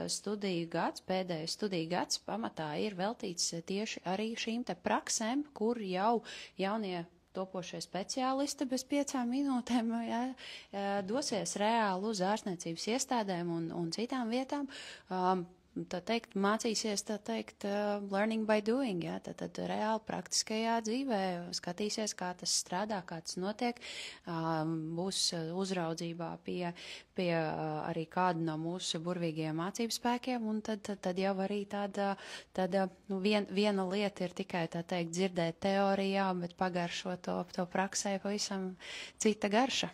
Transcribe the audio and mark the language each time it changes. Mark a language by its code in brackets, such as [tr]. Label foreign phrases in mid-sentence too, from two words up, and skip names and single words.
[lv] studiju gads, pēdējais studiju gads pamatā ir veltīts tieši arī šīm te praksēm, kur jau jaunie topošie speciālisti bez 5 minūtēm dosies reāli uz ārstniecības iestādēm un citām vietām. Mācīsies, [en] learning by doing, [lv] tad reāli praktiskajā dzīvē skatīsies, kā tas strādā, kā tas notiek, būs uzraudzībā pie arī kāda no mūsu burvīgajiem mācību spēkiem, un tad jau arī viena lieta ir tikai, dzirdēt teorijā, bet pagaršot to praksē pavisam cita garša.